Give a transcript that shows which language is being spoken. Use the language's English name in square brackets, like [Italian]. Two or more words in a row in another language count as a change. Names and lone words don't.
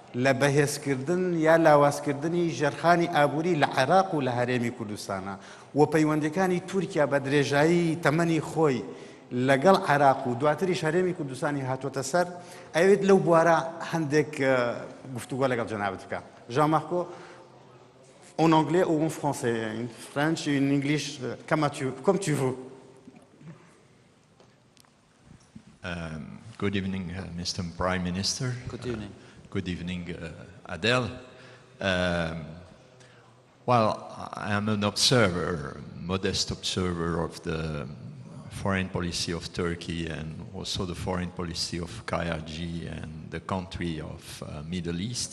[Central Kurdish] لە بەهێزکردن یا لاوازکردنی ژێرخانی ئابووری لە عێراق و لە هەرێمی کوردستانە و پەیوەندیەکانی تورکیا بە درێژایی تەمەنی خۆی لەگەڵ عێراق و دواتریش هەرێمی کوردستانی هاتوۆتە سەر ئەوێت لەو بوارە هەندێک گفتوگۆ لەگەڵ جەنابەت بکە. [French] ژان مارکۆ en anglais ou en français, [English] in French, in English, [French] comme tu veux. [English] Good evening, Mr. Prime Minister. Good evening. Good evening, Adele. Well, I am an observer, modest observer of the foreign policy of Turkey and also the foreign policy of KRG and the country of Middle East.